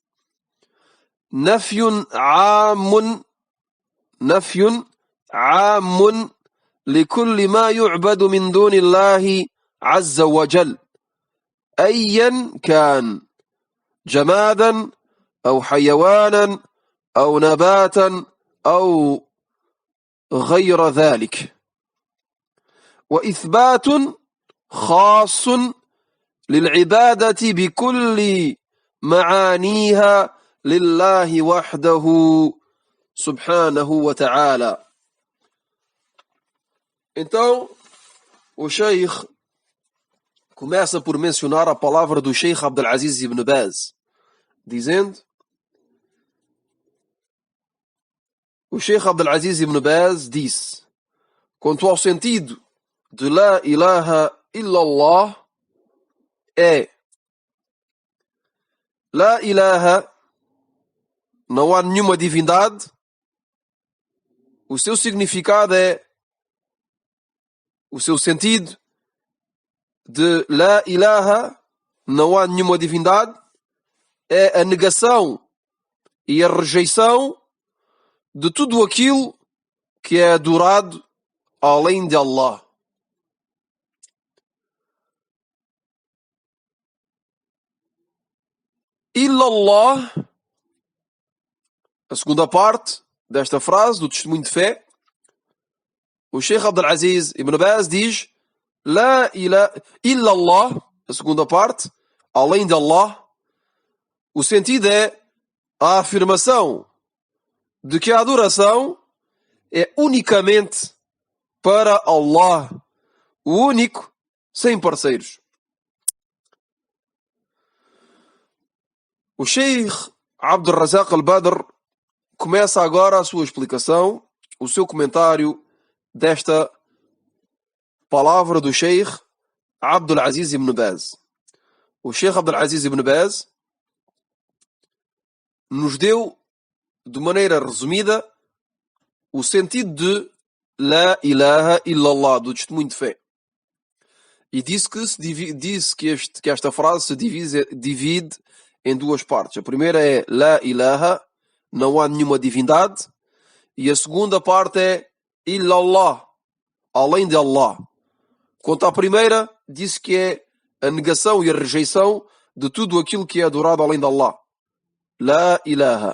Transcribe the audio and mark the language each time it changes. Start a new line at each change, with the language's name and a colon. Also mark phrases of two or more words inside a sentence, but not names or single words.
Arabic: نفي عام لكل ما يعبد من دون الله عز وجل، أيا كان، جمادا أو حيوانا أو نباتا أو غير ذلك. وإثبات خاص للعبادة بكل معانيها لله وحده سبحانه وتعالى.
Portuguese: Então, o Sheikh começa por mencionar a palavra do Sheikh Abdulaziz ibn Baz, dizendo: o Sheikh Abdulaziz ibn Baz disse, quanto ao sentido de
Arabic: لا إله إلا الله,
Portuguese: é
Arabic: لا إله,
Portuguese: não há nenhuma divindade. O seu significado é, o seu sentido de
Arabic: لا إله,
Portuguese: não há nenhuma divindade, é a negação e a rejeição de tudo aquilo que é adorado além de Allah. Illallah, a segunda parte desta frase do testemunho de fé, o Sheikh Abdulaziz ibn Baz diz:
Arabic: لا إله إلا الله,
Portuguese: a segunda parte, além de Allah. O sentido é a afirmação de que a adoração é unicamente para Allah, o único, sem parceiros. O Sheikh Abdul Razak al-Badr começa agora a sua explicação, o seu comentário desta palavra do Sheikh Abdul Aziz ibn Baz. O Sheikh Abdul Aziz ibn Baz nos deu, de maneira resumida, o sentido de
Arabic: لا إله إلا الله,
Portuguese: do testemunho de fé. E disse que esta frase se divide em duas partes. A primeira é
Arabic: لا إله,
Portuguese: não há nenhuma divindade. E a segunda parte é Illallah, além de Allah. Quanto à primeira, disse que é a negação e a rejeição de tudo aquilo que é adorado além de Allah.
Arabic: لا إله.